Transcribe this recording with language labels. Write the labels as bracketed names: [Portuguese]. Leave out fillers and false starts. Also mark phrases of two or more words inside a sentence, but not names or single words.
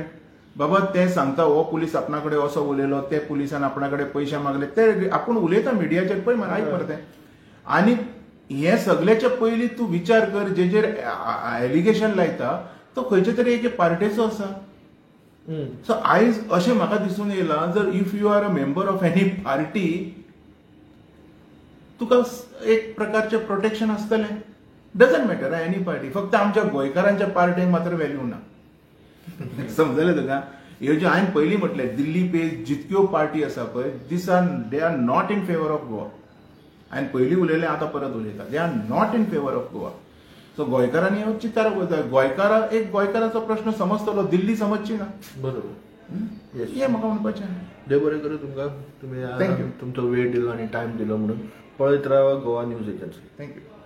[Konkani] बाबा ते सांगता हो पुलीस आपणा कडेन असो उलयलो, ते पुलिसान आपणा कडेन पयशे मागले, ते आपूण उलयता मिडियाचेर. पळय मरे, आयक मरे तें. आनी हे सगळ्याच्या पयलीं तूं विचार कर, जेजेर एलिगेशन लायता तो खंयच्या तरी एके पार्टेचो आसा. सो आयज अशें म्हाका दिसून येयला, जर [English] if you are a member of any party, [Konkani] तुका एक प्रकारचें प्रोटेक्शन आसतलें. [English] doesn't matter any party, [Konkani] फक्त आमच्या गोंयकारांच्या पार्टीक मात्र व्हॅल्यू ना. समजलें तुका? ह्यो ज्यो हांवें पयलीं म्हटलें, दिल्ली पेज जितक्यो पार्टी आसा पळय, [English] they are not in favour of war. [Konkani] हांवें पयलीं उलयलें आतां परत उलयता. [English] they are not in favour of Goa. [Konkani] सो गोंयकारांनी हो चिंतपाक जाय. गोंयकाराचो प्रश्न समजतलो, दिल्ली समजची ना. बरोबर. हें म्हाका म्हणपाचें. देव बरें करूं तुमकां. तुम्ही [English] Thank you. [Konkani] तुमचो वेळ दिलो आणि टायम दिलो म्हणून. पळयत राहा गोवा न्यूज एजन्सी. [English] Thank you.